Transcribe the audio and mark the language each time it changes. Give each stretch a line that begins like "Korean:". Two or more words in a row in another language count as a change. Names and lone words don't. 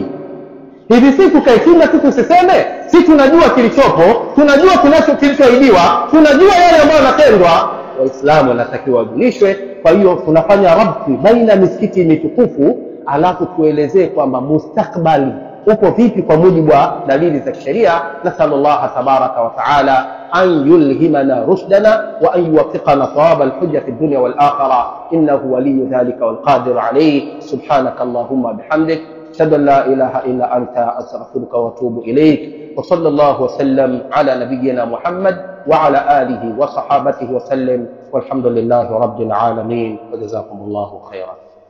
Swahili: Hivi sisi tukae kimya, sisi tusiseme? Sisi tunajua kilichopo, tunajua kilichoahidiwa, tunajua yale ambayo yanatendwa. Waislamu wanatakiwa wajulishwe. Kwa hiyo tunafanya rabti baina misikiti mitukufu, alafu tuelezee kwamba mustakbali uko vipi kwa mujibu wa dalili za kisheria.
Arabic: نسأل الله تبارك وتعالى أن يلهمنا رشدنا وأن يوفقنا صواب الحجة في الدنيا والآخرة إنه ولي ذلك والقادر عليه. سبحانك اللهم وبحمدك أشهد أن لا إله إلا أنت أستغفرك وأتوب إليك. وصلى الله وسلم على نبينا محمد وعلى آله وصحابته وسلم والحمد لله رب العالمين وجزاكم الله خيرا.